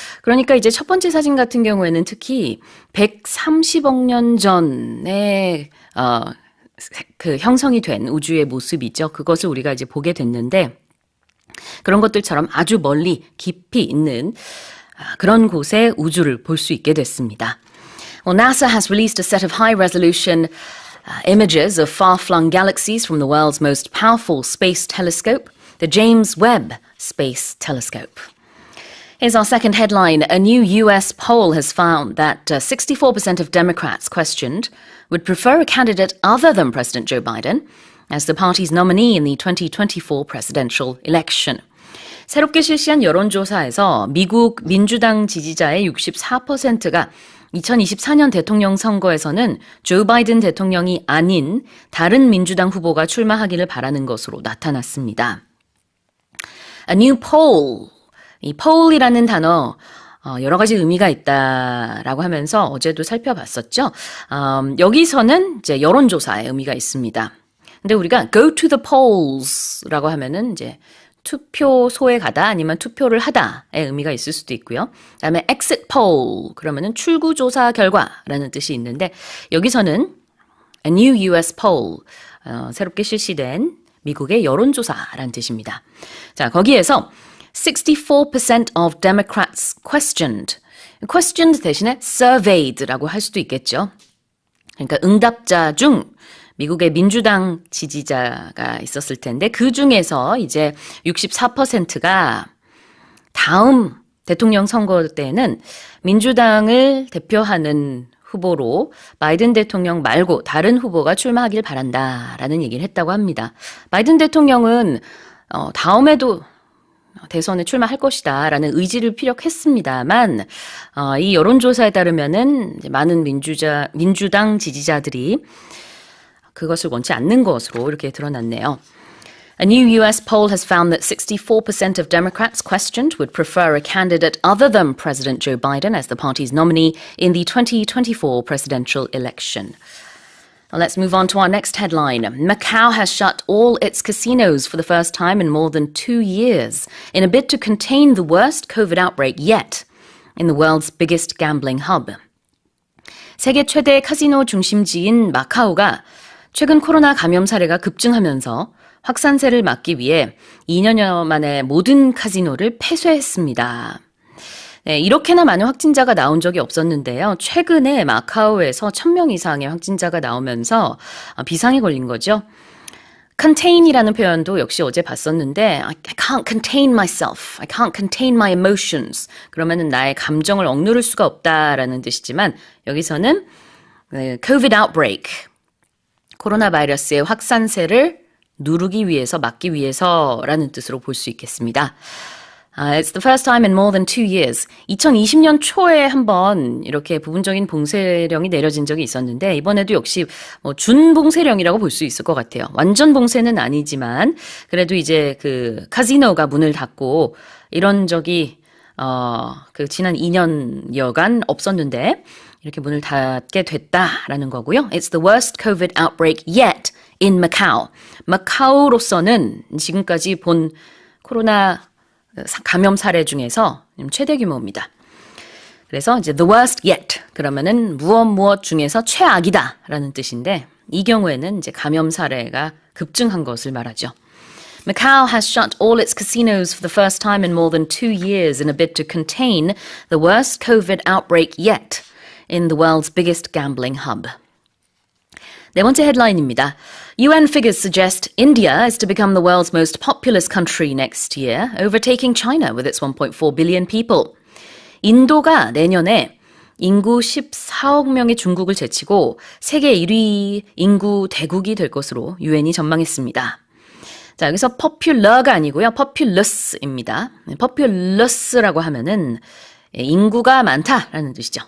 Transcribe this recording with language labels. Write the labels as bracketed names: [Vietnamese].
[Korean] 그러니까 이제 첫 번째 사진 같은 경우에는 특히 130억 년 전에 그 형성이 된 우주의 모습이죠. 그것을 우리가 이제 보게 됐는데 그런 것들처럼 아주 멀리 깊이 있는 그런 곳에 우주를 볼 수 있게 됐습니다. [English] Well, NASA has released a set of high-resolution images of far-flung galaxies from the world's most powerful space telescope, the James Webb Space Telescope. Here's our second headline. A new U.S. poll has found that 64% of Democrats questioned would prefer a candidate other than President Joe Biden as the party's nominee in the 2024 presidential election. [Korean] 새롭게 실시한 여론조사에서 미국 민주당 지지자의 64%가 2024년 대통령 선거에서는 조 바이든 대통령이 아닌 다른 민주당 후보가 출마하기를 바라는 것으로 나타났습니다. [English] A new poll. [Korean] 이 poll이라는 단어 여러 가지 의미가 있다라고 하면서 어제도 살펴봤었죠. 여기서는 이제 여론조사의 의미가 있습니다. 근데 우리가 [English] go to the polls [Korean] 라고 하면은 이제 투표소에 가다 아니면 투표를 하다의 의미가 있을 수도 있고요. 그다음에 exit poll 그러면은 출구조사 결과라는 뜻이 있는데 여기서는 [English] a new U.S. [Korean] poll 새롭게 실시된 미국의 여론조사라는 뜻입니다. 자, 거기에서 [English] 64% of Democrats questioned. [Korean] questioned 대신에 surveyed라고 할 수도 있겠죠. 그러니까 응답자 중 미국의 민주당 지지자가 있었을 텐데 그 중에서 이제 64%가 다음 대통령 선거 때는 민주당을 대표하는 후보로 바이든 대통령 말고 다른 후보가 출마하길 바란다라는 얘기를 했다고 합니다. 바이든 대통령은 다음에도 대선에 출마할 것이다 라는 의지를 피력했습니다만 이 여론조사에 따르면은 많은 민주당 지지자들이 그것을 원치 않는 것으로 이렇게 드러났네요. [English] A new U.S. poll has found that 64% of Democrats questioned would prefer a candidate other than President Joe Biden as the party's nominee in the 2024 presidential election. Let's move on to our next headline. Macau has shut all its casinos for the first time in more than 2 years in a bid to contain the worst COVID outbreak yet in the world's biggest gambling hub. [Korean] 세계 최대 카지노 중심지인 마카오가 최근 코로나 감염 사례가 급증하면서 확산세를 막기 위해 2년여 만에 모든 카지노를 폐쇄했습니다. 네, 이렇게나 많은 확진자가 나온 적이 없었는데요. 최근에 마카오에서 1,000명 이상의 확진자가 나오면서 비상이 걸린 거죠. contain이라는 표현도 역시 어제 봤었는데 [English] I can't contain myself. I can't contain my emotions. [Korean] 그러면은 나의 감정을 억누를 수가 없다라는 뜻이지만 여기서는 COVID outbreak, 코로나 바이러스의 확산세를 누르기 위해서, 막기 위해서라는 뜻으로 볼 수 있겠습니다. [English] It's the first time in more than 2 years. [Korean] 2020년 초에 한번 이렇게 부분적인 봉쇄령이 내려진 적이 있었는데 이번에도 역시 준봉쇄령이라고 볼 수 있을 것 같아요. 완전 봉쇄는 아니지만 그래도 이제 그 카지노가 문을 닫고 이런 적이 그 지난 2년여간 없었는데 이렇게 문을 닫게 됐다라는 거고요. [English] It's the worst COVID outbreak yet in Macau. [Korean] 마카오로서는 지금까지 본 코로나 감염 사례 중에서 최대 규모입니다. 그래서 이제 [English] the worst yet [Korean] 그러면은 무엇 중에서 최악이다라는 뜻인데 이 경우에는 이제 감염 사례가 급증한 것을 말하죠. [English] Macau has shut all its casinos for the first time in more than 2 years in a bid to contain the worst COVID outbreak yet in the world's biggest gambling hub. [Korean] 네 번째 헤드라인입니다. [English] UN figures suggest India is to become the world's most populous country next year, overtaking China with its 1.4 billion people. [Korean] 인도가 내년에 인구 14억 명의 중국을 제치고 세계 1위 인구 대국이 될 것으로 유엔이 전망했습니다. 자, 여기서 popular가 아니고요. populous입니다. populous라고 하면은 인구가 많다라는 뜻이죠.